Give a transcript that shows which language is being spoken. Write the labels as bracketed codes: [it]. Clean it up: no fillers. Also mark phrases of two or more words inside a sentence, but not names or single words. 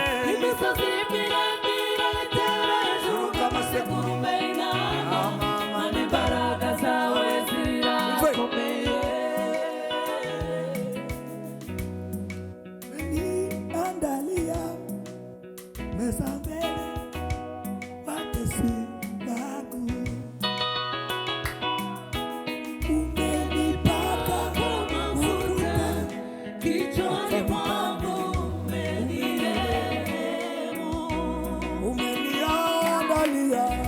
[rn] Imisozi miremire itera hejuru nk'amasekurume y'intama. Mana imbaraga zawe zirakomeye. [sw] Andalia meza mbele watesi wangu umenipaka Mafuta kichwani mwangu umenirehemu. umeniandalia